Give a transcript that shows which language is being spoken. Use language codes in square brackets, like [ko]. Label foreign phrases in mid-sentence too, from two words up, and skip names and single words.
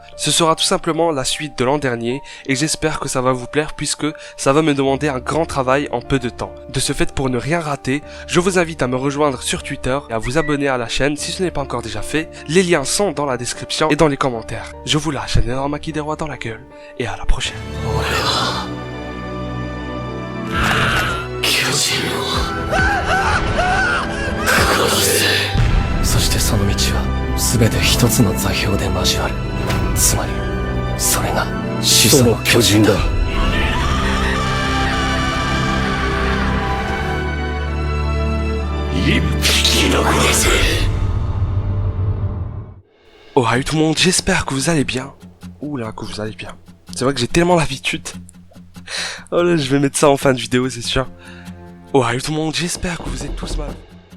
[fr] Ce sera tout simplement la suite de l'an dernier et j'espère que ça va vous plaire puisque ça va me demander un grand travail en peu de temps. De ce fait, pour ne rien rater, je vous invite à me rejoindre sur Twitter et à vous abonner à la chaîne si ce n'est pas encore déjà fait. Les liens sont dans la description et dans les commentaires. Je vous lâche un énorme maquis des rois dans la gueule et à la prochaine. [ja] そしてその道は全て一つの座標で交わる。つまりそれが始祖の巨人だ。一匹残らず。 [fr] Oh salut tout le monde, j'espère que vous allez bien. Oula, que vous allez bien. C'est vrai que j'ai tellement l'habitude. Oh là, je vais mettre ça en fin de vidéo, c'est sûr. Oh salut tout le monde, j'espère que vous êtes tous mal.